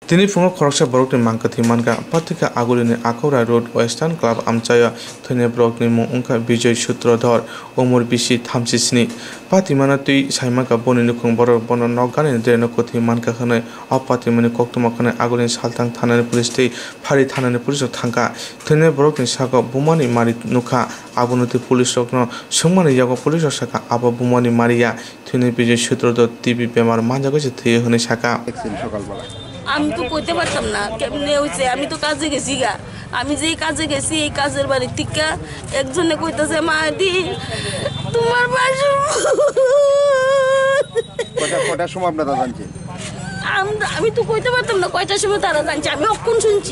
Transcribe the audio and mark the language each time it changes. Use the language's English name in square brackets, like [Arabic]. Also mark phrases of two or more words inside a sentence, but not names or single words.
[Kok Borok] Tini fungo koroksa borok ni mangka thimanka patika agulini akora road western club amchaya thone brok ni mung ungka Bijay Sutrodhar Omur Bisi thamsisni patimana tui saimaka boni nukhung borok bono nokgani dreno kothi manka khane apatimani koktoma khane agulini saltang thanani police tei phari thanani police thangka thone borok ni saka bumani mari nukha abonoti police rokno sungmani yago police saka aba bumani mariya thone Bijay Sutrodhar TV bemar manjago je theye hone saka [Bangla] আমি তো কইতে পারতাম না কেমনে হইছে আমি তো কাজে গেছি গা আমি যেই কাজে গেছি এই কাজের বাড়ি থেকে একজনে কইতাছে মা দি তোমার বাসু কয়টার সময় আপনারা জানছেন আমি তো কইতে পারতাম না কয়টার সময় তারা জানছে আমি অক্ষণ শুনছি